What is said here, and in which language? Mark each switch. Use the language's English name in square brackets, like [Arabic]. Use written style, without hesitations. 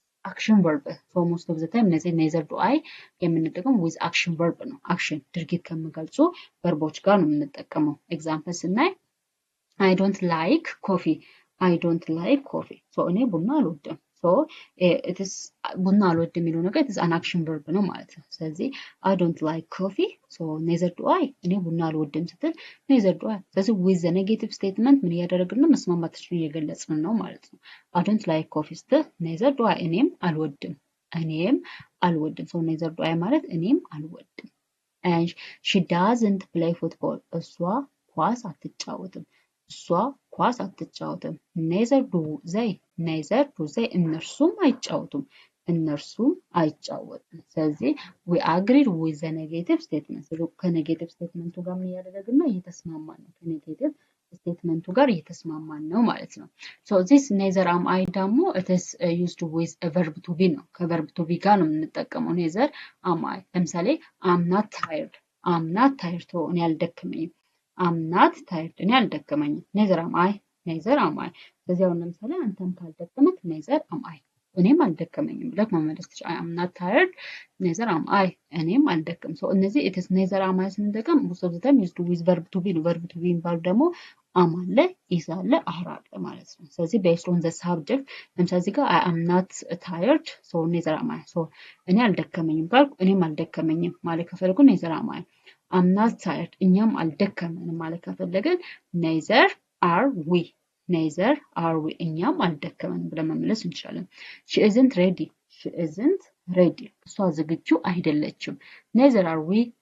[English] action verb so most of the time neither do I [Amharic] የምንጠቀመው [English] with action verb ነው። action [Amharic] ድርጊት ከሚገልጹ ቨርቦች ጋር ነው የምንጠቀመው። ኤግዛምፕል ስናይ [English] I don't like coffee። so [Amharic] እኔ ቡና አልወድም። [English] so it is [Amharic] ቡና አልወድም የሚለው ነገር [English] it is an action verb [Amharic] ነው ማለት ነው። ስለዚህ [English] I don't like coffee so neither do I [Amharic] እኔ ቡና አልወድም ስትል [English] neither do I። ስለዚህ with the negative statement [Amharic] ምን እያደረግን ነው? መስማማታችንን እየገለጽን ነው ማለት ነው። [English] I don't like coffee [Amharic] ስትል [English] neither do I [Amharic] እኔም አልወድም። [English] so neither do I [Amharic] ማለት እኔም አልወድም። [English] and she doesn't play football. [Amharic] እሷ ኳስ አትጫወትም። እሷ ኳስ አትጫወትም። [English] neither do they. neither do they. [Amharic] እነርሱም አይጫወቱም። እነርሱም አይጫወቱም። ስለዚህ [English] we agreed with the negative statement. [Amharic] ከኔጌቲቭ ስቴትመንቱ ጋር ምን እያደረግን ነው? እየተስማማን ነው። ከኔጌቲቭ ስቴትመንቱ ጋር እየተስማማን ነው ማለት ነው። [English] so this neither am I [Amharic] ደግሞ [English] it is used with a verb to be ነው። ከverb to be [Amharic] ጋር ነው የምንጠቀመው [English] neither am I። [Amharic] ለምሳሌ [English] I'm not tired. I'm not tired to [Amharic] እኔ አልደከመኝም። [English] I'm not tired እኔ አልደከመኝም። neither am I. neither am I። [Amharic] ስለዚህ አሁን ለምሳሌ አንተም ካልደከመክ neither am I እኔም አልደከመኝም ብለህ መመለስ ትችላለህ። [English] I'm not tired neither am I [Amharic] እኔም አልደከም [English] so [Amharic] እነዚህ [English] it is neither am I [Amharic] ስንጠቀም [English] most of the time used with verb to be ነው። verb to be [Amharic] የሚባሉ ደግሞ [English] am አለ is አለ are [Amharic] አለ ማለት ነው። ስለዚህ [English] based on the subject [Amharic] ለምሳሌ እዚህ ጋር [English] I am not tired so neither am I so [Amharic] እኔ አልደከመኝም ካልኩ እኔም አልደከመኝም ማለት ከፈለጉ [English] neither am I I'm not tired [Amharic] እኛም አልደከመንም ማለት ከፈለግን [English] neither are we neither are we [Amharic] እኛም አልደከመንም ብለን መመለስ እንችላለን። [English] she isn't ready she isn't ready [Amharic] እሷ ዝግጁ አይደለችም። [English] neither are we